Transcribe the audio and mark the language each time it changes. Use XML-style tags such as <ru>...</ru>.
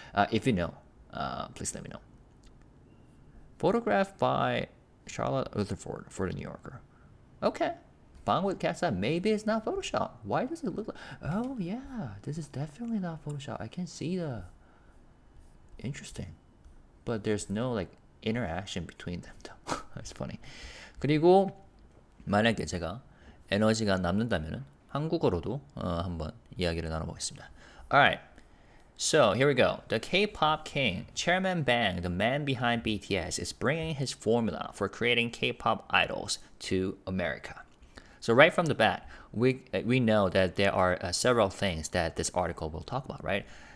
<en>If you know, please let me know. Photographed by Charlotte Rutherford for the New Yorker. Okay. Bang with Katseye. Maybe it's not Photoshop. Why does it look like? Oh yeah, this is definitely not Photoshop. I can see the. Interesting. But there's no like interaction between them though. That's funny.</en> <ko>그리고 만약에 제가 에너지가 남는다면은 한국어로도 한번 이야기를 나눠보겠습니다.</ko> <en>Alright. So here we go. The K-pop king, Chairman Bang, the man behind BTS, is bringing his formula for creating K-pop idols to America. So right from the bat, we know that there are several things that this article will talk about, right?</en>